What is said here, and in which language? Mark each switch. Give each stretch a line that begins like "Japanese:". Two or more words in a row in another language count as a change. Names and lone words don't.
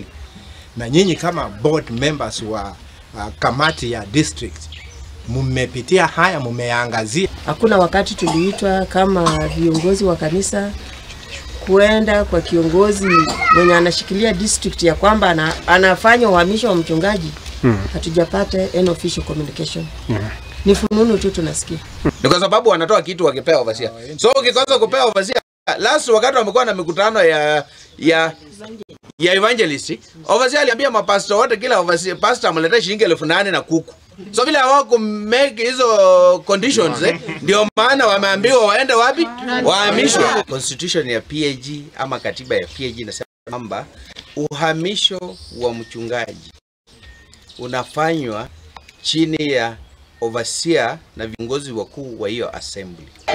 Swahili: Na nyinyi kama
English: board members
Swahili: wa kamati ya district mmepitia haya, mmeangazia? Hakuna wakati tuliitwa kama viongozi wa kanisa kuenda kwa kiongozi mwenye anashikilia district ya kwamba anafanya uhamisho wa mchungaji.
English: Hatujapata any official communication.
Swahili: Ni fununu tu tunasikia. Ni kwa sababu wanatoa kitu wakipea overseer. So ukikosa kupea overseer, last wakati wamekuwa na mikutano ya evangelist, overseer aliambia mapastor wote kila overseer pastor amlete shilingi 8,000 na kuku. So vile hawako make hizo conditions, ndio maana wameambiwa waende wapi? Wahamishwe. Constitution ya PAG ama katiba ya PAG inasema kwamba uhamisho wa mchungaji unafanywa chini ya overseer na viongozi wakuu wa hiyo assembly.